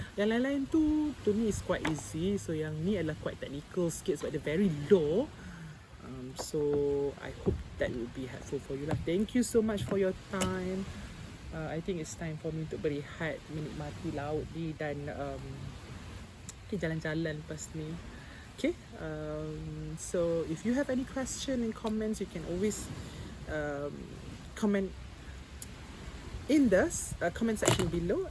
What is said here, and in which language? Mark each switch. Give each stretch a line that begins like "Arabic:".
Malay: Yang lain-lain tu
English: to me is quite easy.
Malay: So yang ni adalah
English: quite technical
Malay: sikit sebab dia
English: very low. So I hope that will be helpful for you lah. Thank you so much for your time. I think it's time for me
Malay: untuk berehat, menikmati laut ni, dan jalan-jalan lepas ni.
English: Okay, so if you have any question and comments, you can always comment in the comment section below.